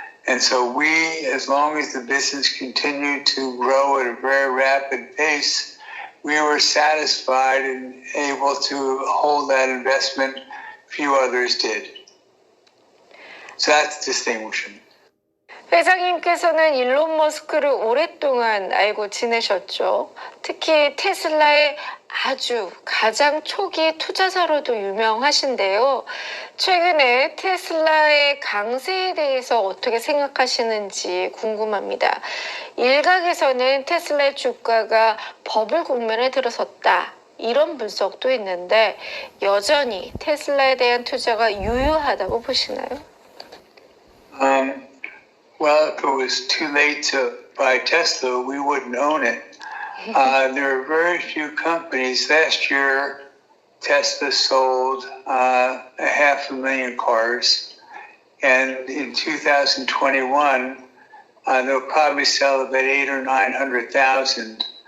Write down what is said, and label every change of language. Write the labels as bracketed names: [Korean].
[English] And so we, as long as the business continued to grow at a very rapid pace, we were satisfied and able to hold that investment. Few others did. So that's distinguishing. [Korean] 회장님께서는 일론 머스크를 오랫동안 알고 지내셨죠. 특히 테슬라의 아주 가장 초기 투자자로도 유명하신데요. 최근에 테슬라의 강세에 대해서 어떻게 생각하시는지 궁금합니다. 일각에서는 테슬라의 주가가 버블 국면에 들어섰다, 이런 분석도 있는데 여전히 테슬라에 대한 투자가 유효하다고 보시나요? [English] Well, if it was too late to buy Tesla, we wouldn't own it. There are very few companies. Last year, Tesla sold 500,000 cars. And in 2021, they'll probably sell about 800,000 or 900,000.